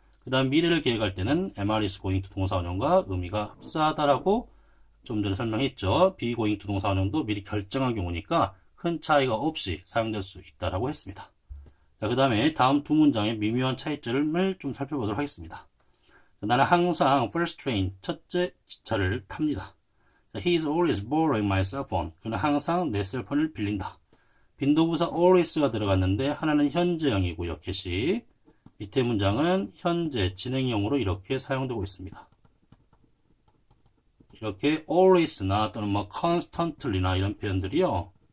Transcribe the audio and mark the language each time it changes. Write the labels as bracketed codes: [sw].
[ko] 그 다음 미래를 계획할 때는 [en] am is going to [ko] 동사원형과 의미가 흡사하다라고 좀 전에 설명했죠. [en] be going to [ko] 동사원형도 미리 결정한 경우니까 큰 차이가 없이 사용될 수 있다라고 했습니다. 자, 그 다음에 다음 두 문장의 미묘한 차이점을 좀 살펴보도록 하겠습니다. 나는 항상 [en] first train, [ko] 첫째 기차를 탑니다. [en] He is always borrowing my cell phone. [ko] 그는 항상 내 셀폰을 빌린다. 빈도부사 always가 들어갔는데 하나는 현재형이고요. get이. 밑에 문장은 현재 진행형으로 이렇게 사용되고 있습니다. 이렇게 always나 또는 뭐 constantly나 이런 표현들이요.